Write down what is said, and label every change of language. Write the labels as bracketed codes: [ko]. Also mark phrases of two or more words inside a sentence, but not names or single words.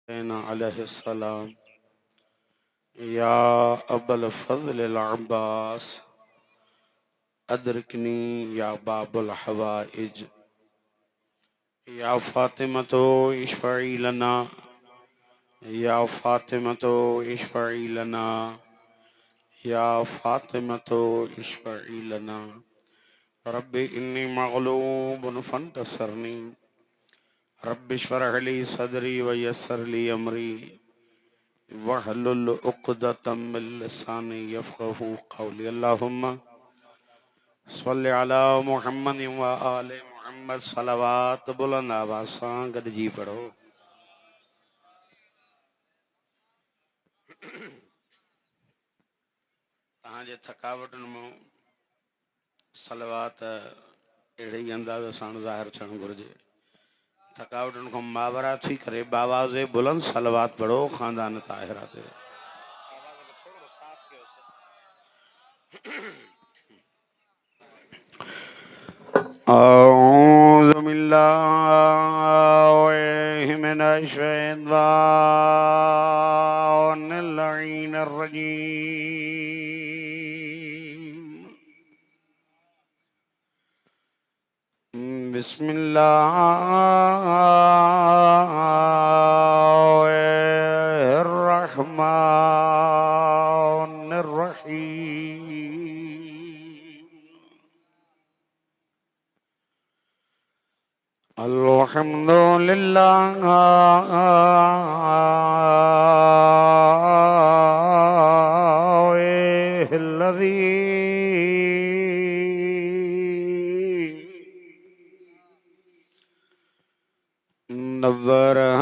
[ar] عليه السلام يا أبا الفضل العباس أدركني يا باب الحوائج يا فاطمة اشفعي لنا يا فاطمة اشفعي لنا يا فاطمة اشفعي لنا رب إني مغلوب فانتصرني رب اشرح لي صدري ويسر لي أمري واحلل عقدة من لساني يفقهوا قولي. اللهم صل على محمد وآل محمد [sd] सलवात बुलंद आवाज़ सां गॾिजी पढ़ो। तव्हांजे थकावटुनि मां सलवात अहिड़े ई अंदाज़ सां ज़ाहिर थियणु घुरिजे। थकावटुनि खां मावरा थी करे बावाज़े बुलंद सलवात पढ़ो ख़ानदान ताहिरा ते। [ar] أعوذ بالله من الشيطان الرجيم. بسم الله الرحمن الرحيم. الحمد لله الذي نور